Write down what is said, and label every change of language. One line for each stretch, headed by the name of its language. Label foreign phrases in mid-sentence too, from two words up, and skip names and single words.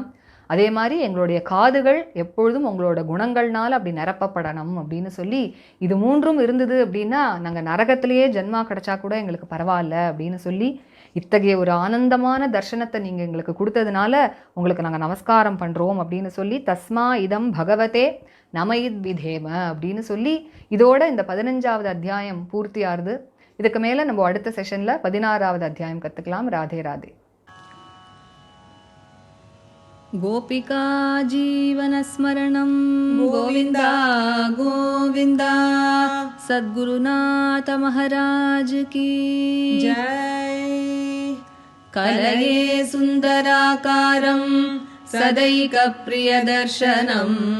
Tamil: அதே மாதிரி எங்களுடைய காதுகள் எப்பொழுதும் உங்களோட குணங்கள்னால அப்படி நிரப்பப்படணும் அப்படின்னு சொல்லி, இது மூன்றும் இருந்தது அப்படின்னா நாங்கள் நரகத்திலேயே ஜென்மா கிடைச்சா கூட எங்களுக்கு பரவாயில்ல அப்படின்னு சொல்லி, இத்தகைய ஒரு ஆனந்தமான தர்சனத்தை நீங்கள் எங்களுக்கு கொடுத்ததுனால உங்களுக்கு நாங்கள் நமஸ்காரம் பண்ணுறோம் அப்படின்னு சொல்லி,
Sanskrit: तस्मा इदं भगवते नम इद् विधेम
Tamil: அப்படின்னு சொல்லி இதோட இந்த 15வது அத்தியாயம் பூர்த்தி ஆகுது. இதுக்கு மேலே நம்ம அடுத்த செஷனில் 16வது அத்தியாயம் கற்றுக்கலாம். ராதே ராதே.
Sanskrit: गोपिका जीवनस्मरणं गोविन्दा गोविन्दा,
Hindi: सद्गुरुनाथ महाराज की जय।
Sanskrit: कलये सुन्दराकारं सदैकप्रियदर्शनम्,